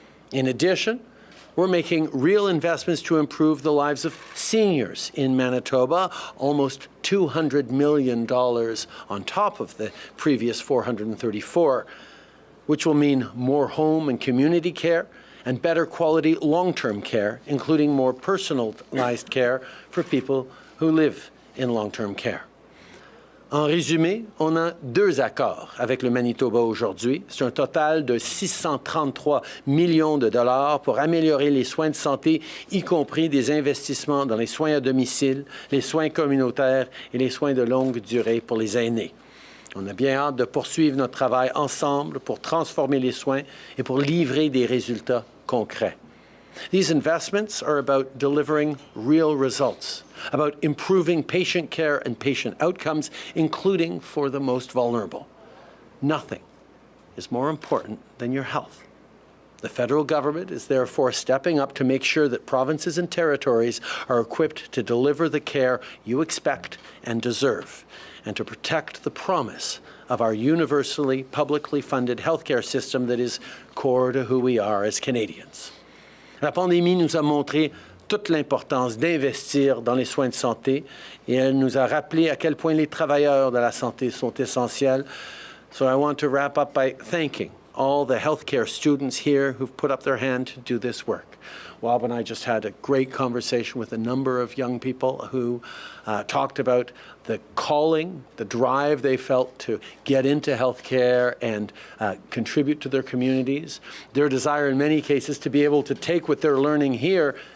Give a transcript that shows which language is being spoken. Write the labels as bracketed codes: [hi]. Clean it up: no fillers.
[en] In addition, we're making real investments to improve the lives of seniors in Manitoba, almost $200 million on top of the previous 434, which will mean more home and community care and better quality long-term care, including more personalized care for people who live in long-term care. [fr] En résumé, on a 2 accords avec le Manitoba aujourd'hui. C'est un total de 633 millions de dollars pour améliorer les soins de santé, y compris des investissements dans les soins à domicile, les soins communautaires et les soins de longue durée pour les aînés. On a bien hâte de poursuivre notre travail ensemble pour transformer les soins et pour livrer des résultats concrets. [en] These investments are about delivering real results, about improving patient care and patient outcomes, including for the most vulnerable. Nothing is more important than your health. The federal government is therefore stepping up to make sure that provinces and territories are equipped to deliver the care you expect and deserve, and to protect the promise of our universally publicly funded healthcare system that is core to who we are as Canadians. [fr] La pandémie nous a montré toute l'importance d'investir dans les soins de santé et elle nous a rappelé à quel point les travailleurs de la santé sont essentiels. [en] So I want to wrap up by thanking all the healthcare students here who've put up their hand to do this work. Wab and I just had a great conversation with a number of young people who talked about the calling, the drive they felt to get into healthcare and contribute to their communities, their desire in many cases to be able to take what they're learning here